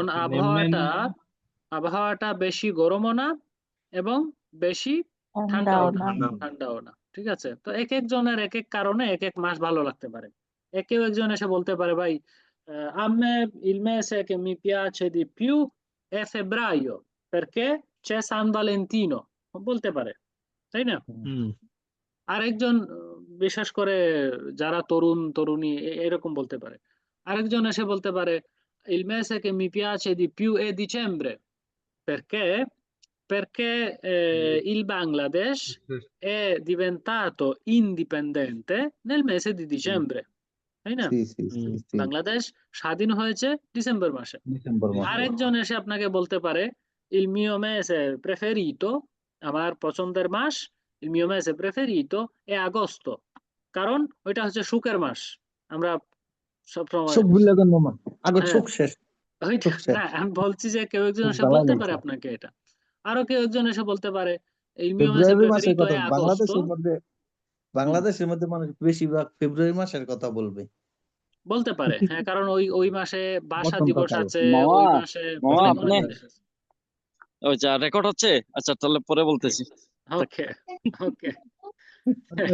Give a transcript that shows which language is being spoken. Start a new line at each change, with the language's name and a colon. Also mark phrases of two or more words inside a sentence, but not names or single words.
Bangla: নেমেন আবহাওয়াটা বেশি গরমও না এবং বেশি ঠান্ডাও ঠান্ডাও না, না ঠান্ডাও না, ঠিক আছে? তো এক একজনের এক এক কারণে এক এক মাস ভালো লাগতে পারে। কেউ একজন এসে বলতে পারে ভাই
Italian: a me il mese che mi piace di più è febbraio perché c'è San Valentino,
Bangla: বলতে পারে, তাই না? আরেকজন বিশেষ করে যারা তরুণ তরুণী এরকম বলতে পারে। আরেকজন এসে বলতে পারে
Italian: il mese che mi piace di più è dicembre perché il Bangladesh è diventato indipendente nel mese di dicembre,
Bangla: তাই না?
Italian: sì sì sì sì
Bangla: বাংলাদেশ স্বাধীন হয়েছে ডিসেম্বর মাসে। ডিসেম্বর মাসে আরেকজন এসে আপনাকে বলতে পারে
Italian: il mio mese preferito,
Bangla: আমার পছন্দের মাস
Italian: il mio mese preferito è agosto,
Bangla: কারণ ওইটা হচ্ছে সুখের মাস। আমরা সবসময় সুখ ভুলে গেল মামা আগে হ্যাঁ সুখ শেষ ওইটা সুখ শেষ না, আমি বলছি যে কেউ একজন সুখ এসে জ্বালা বলতে পারে গেছে আপনাকে এটা। আরো কেউ একজন এসে বলতে পারে
Italian: il mio mese
Bangla: ফেব্রুয়ারি মাসের
Italian: preferito
Bangla: কথা
Italian: è agosto,
Bangla: বাংলাদেশের মধ্যে মানুষ বেশিরভাগ ফেব্রুয়ারি মাসের কথা বলবে বলতে পারে হ্যাঁ, কারণ ওই মাসে ভাষা দিবস বসন্তকাল আছে, মামা ওই মাসে মামা অনেক আপনি জিনিস আছে। ওই যা রেকর্ড হচ্ছে আচ্ছা তাহলে পরে বলতেছি ওকে ওকে আচ্ছা